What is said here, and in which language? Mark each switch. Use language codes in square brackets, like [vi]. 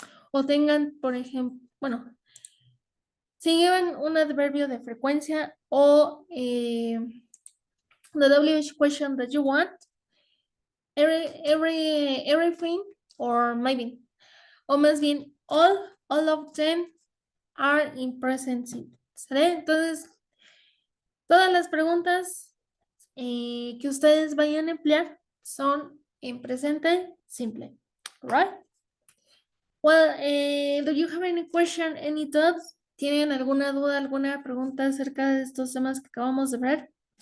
[es] o tengan, por ejemplo, bueno, si llevan un adverbio de frecuencia o [en] the WH question that you want, everything, or maybe, [es] o más bien, [en] all of them are in present simple, [es] ¿sale? Entonces, todas las preguntas que ustedes vayan a emplear son en presente simple, right? [en] Well, do you have any question, any thoughts? [es] ¿Tienen alguna duda, alguna pregunta acerca de estos temas que acabamos de ver?